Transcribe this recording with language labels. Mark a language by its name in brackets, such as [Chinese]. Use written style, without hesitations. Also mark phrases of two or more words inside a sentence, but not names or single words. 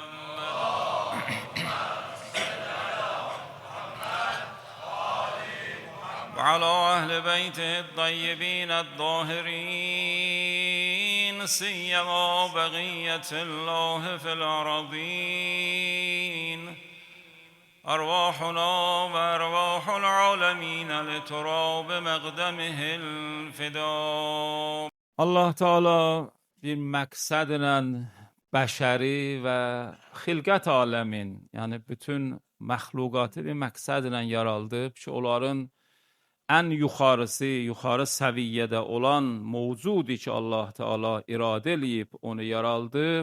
[Arabic] وعلى أهل بيته الطيبين الطاهرين سيما بقية الله في الأرضين أرواحنا وأرواح العالمين لتراب مقدمه الفداء. [Azerbaijani] Allah Teala bir məqsədlə bəşəri və xilqət aləmin, yəni bütün məxluqatı bir məqsədlə yaraldıb ki, onların ən yuxarısı, yuxarı səviyyədə olan mövcudi ki, Allah Teala iradə eləyib, onu yaraldıb.